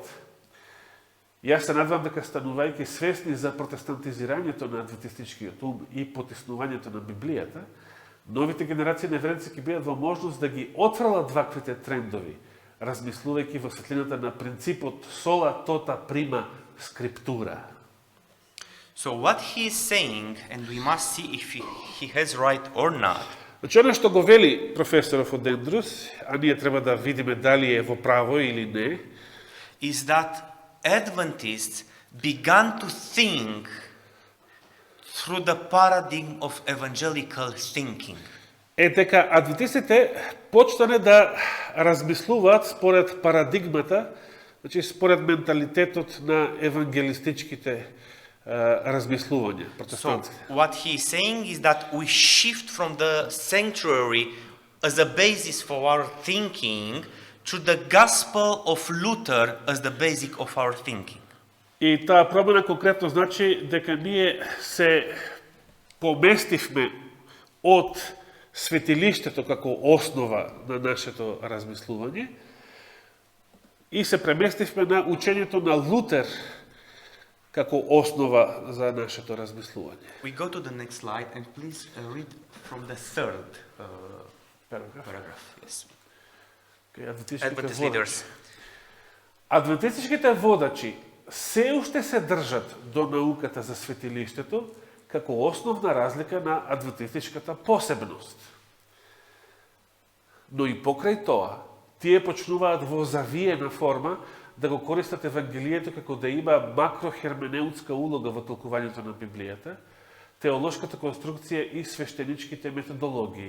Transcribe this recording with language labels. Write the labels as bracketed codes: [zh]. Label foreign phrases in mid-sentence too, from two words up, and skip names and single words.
[mk] Јас се надвам дека станувајќи свесни за протестантизирањето на адвентистичкиот ум и потиснувањето на Библијата, новите генерации неверници ќе бидат во можност да ги отфрлат ваквите трендови, размислувајќи во светлината на принципот [la] sola tota prima scriptura. [en] So what he is saying, and we must see if he has right or not, [mk] Значи, оно што го вели професоров од Ендрус, а ние треба да видиме дали е во право или не, [en] is that Adventists began to think through the paradigm of evangelical thinking. [mk] е дека адвентистите почнале да размислуваат според парадигмата, значи според менталитетот на евангелистичките размислувања, [en] So [mk] протестантски. [en] what he is saying is that we shift from the sanctuary as a basis for our thinking to the gospel of Luther as the basic of our thinking. [mk] И таа промена конкретно значи дека ние се поместивме од светилиштето како основа на нашето размислување и се преместивме на учењето на Лутер како основа за нашето размислување. [en] We go to the next slide and please read from the third paragraph. Yes. Adventist leaders. [mk] Адвентистичките водачи се уште се држат до науката за светилиштето како основна разлика на адвентистичката посебност. Но и покрај тоа, тие почнуваат во завиена форма да го користат Евангелието како да има макрохерменеутска улога во толкувањето на Библијата, теолошката конструкција и свештеничките методологии.